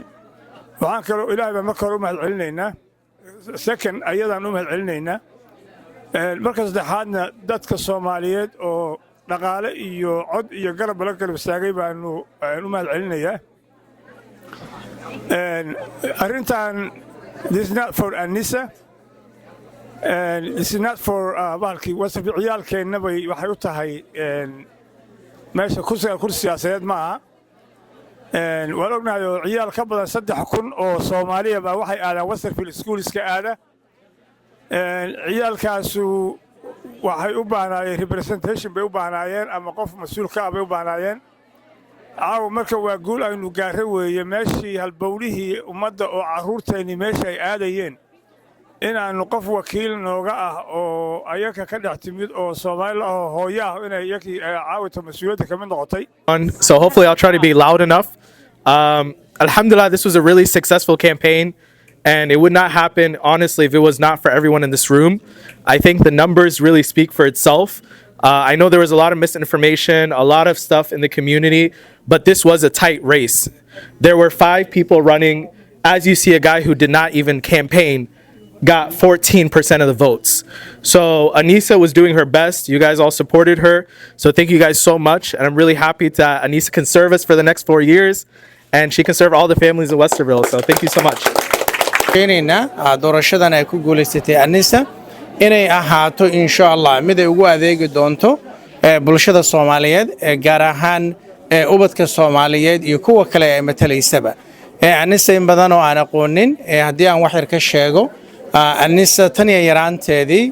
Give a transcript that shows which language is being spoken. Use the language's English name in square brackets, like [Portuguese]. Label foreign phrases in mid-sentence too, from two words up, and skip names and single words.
[Somali] waxaan kaloo ilaahay baan marka hore u mahadcelinaynaa, second ayadaan u mahadcelinaynaa. marka saddexaadna dadka Soomaaliyeed oo dhaqaale iyo cod iyo garab la kala istaagay baanu u mahadcelinayaa. arrintan, [English] this is not for Anisa, this is not for [Somali] bahalkii Westerville ciyaalkeenna bay waxay u tahay meesha kursi siyaasadeed ma aha. waan ognahay oo ciyaal ka badan 3,000 oo Soomaaliya baa waxay aadaan Westerville schoolska aada. ciyaalkaasu waxay u baahnaayeen representation bay u baahnaayeen ama qof mas'uul ka ah bay u baahnaayeen. caawa marka waa guul aynu gaarre weeye meeshii halbowlihii ummadda oo carruurteenni meesha ay aadayeen inaannu qof wakiil nooga ah oo ayaga ka dhex timid oo Soomaali ah oo hooyo ah inay iyagii caawita mas'uuliyadda ka mid noqotay. [English] So hopefully I'll try to be loud enough. Alhamdulillah, this was a really successful campaign. And it would not happen, honestly, if it was not for everyone in this room. I think the numbers really speak for itself. I know there was a lot of misinformation, a lot of stuff in the community, but this was a tight race. There were 5 people running. As you see, a guy who did not even campaign got 14% of the votes. So Anisa was doing her best. You guys all supported her. So thank you guys so much. And I'm really happy that Anisa can serve us for the next 4 years. And she can serve all the families of Westerville. So thank you so much. [Somali] doorashadan ay ku guuleysatay Anisa inay ahaato [Arabic] إن شاء الله [Somali] mid ay ugu adeegi doonto bulshada Soomaaliyeed gaar ahaan ubadka Soomaaliyeed iyo kuwa kale ee matalaysaba Anisa in badan oo aan aqoonin haddii aan wax yar ka sheego Anisa tan iyo yaraanteedii